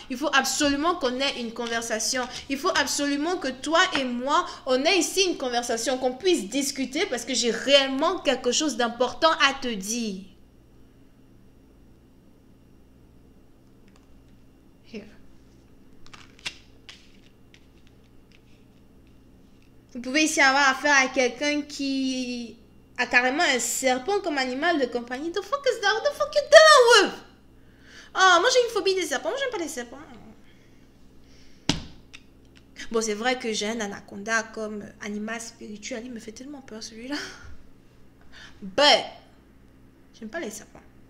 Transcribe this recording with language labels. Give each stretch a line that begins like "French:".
French: Il faut absolument qu'on ait une conversation. Il faut absolument que toi et moi, on ait ici une conversation, qu'on puisse discuter parce que j'ai réellement quelque chose d'important à te dire. Vous pouvez ici avoir affaire à quelqu'un qui a carrément un serpent comme animal de compagnie.
English: The fuck is that? What the fuck you dealing with?
French: Oh, moi j'ai une phobie des serpents. Moi j'aime pas les serpents. Bon, c'est vrai que j'ai un anaconda comme animal spirituel. Il me fait tellement peur celui-là. But, j'aime pas les serpents.